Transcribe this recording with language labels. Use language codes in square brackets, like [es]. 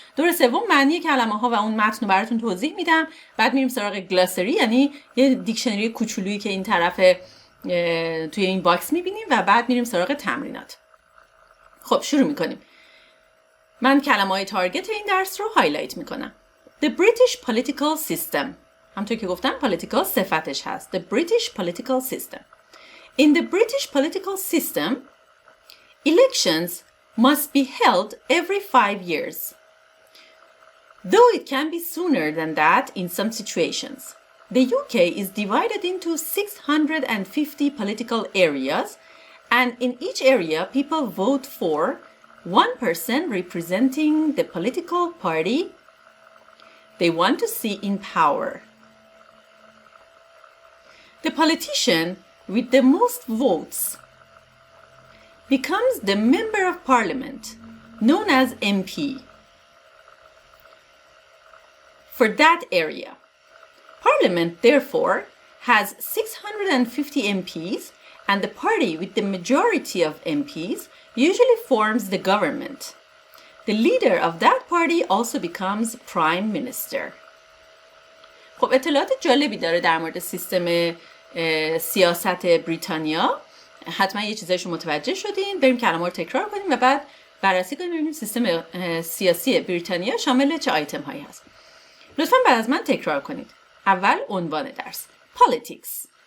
[fa] دور سوم معنی کلمه ها و اون متن رو براتون توضیح میدم. بعد میریم سراغ گلاسری، یعنی یه دیکشنری کوچولویی که این طرف توی این باکس میبینیم و بعد میریم سراغ تمرینات. خب شروع میکنیم. من کلمه های تارگت این درس رو هایلایت میکنم. [en] The British political system. [fa] همونطور که گفتم political صفتش هست. [en] The British political system. In the British political system, elections must be held every 5 years. Though it can be sooner than that in some situations. The UK is divided into 650 political areas, and in each area people vote for one person representing the political party they want to see in power. The politician with the most votes becomes the Member of Parliament, known as MP, for that area. Parliament, therefore, has 650 MPs, and the party with the majority of MPs usually forms the government. The leader of that party also becomes Prime Minister. [fa] خب اطلاعات جالبی داره در مورد سیستم سیاست بریتانیا. حتما یه چیزایشو متوجه شدین. بریم کلمه رو تکرار کنیم و بعد بررسی کنیم ببینیم سیستم سیاسی بریتانیا شامل چه آیتم هایی هست. لطفاً بعد از من تکرار کنید. اول عنوان درس politics.